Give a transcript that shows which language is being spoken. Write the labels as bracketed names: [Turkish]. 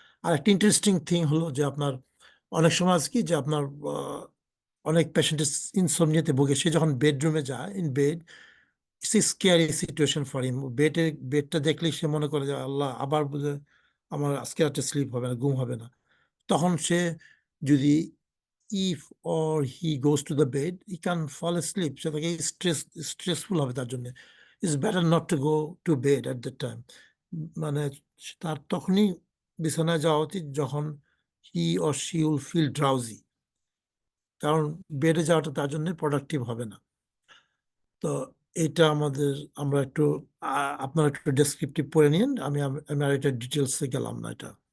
[Bangla] আর একটা interesting thing হলো যে আপনার অনেক সময় আছে কি যে আপনার অনেক পেশেন্টের ইনসোমনিয়াতে ভোগে, সে যখন বেডরুমে যায় [English] In bed, it's a scary situation for him. [Bangla] বেডটা দেখলেই সে মনে করে যে আল্লাহ, আবার বুঝে আমার আজকে রাতে স্লিপ হবে না, ঘুম হবে না। তখন সে যদি [English] if or he goes to the bed, he can fall asleep. [Bangla] সে তাকে স্ট্রেসফুল হবে তার জন্য। [English] It's better not to go to bed at that time. [Bangla] মানে তার তখনই বিছানায় যাওয়া উচিত যখন [English] he or she will feel drowsy, [Bangla] কারণ বেডে যাওয়াটা তার জন্য প্রোডাক্টিভ হবে না। তো এটা আমাদের, আমরা একটু আপনারা একটু ডেসক্রিপটিভ পড়ে নিন, আমি আর এটা ডিটেলসে গেলাম না এটা।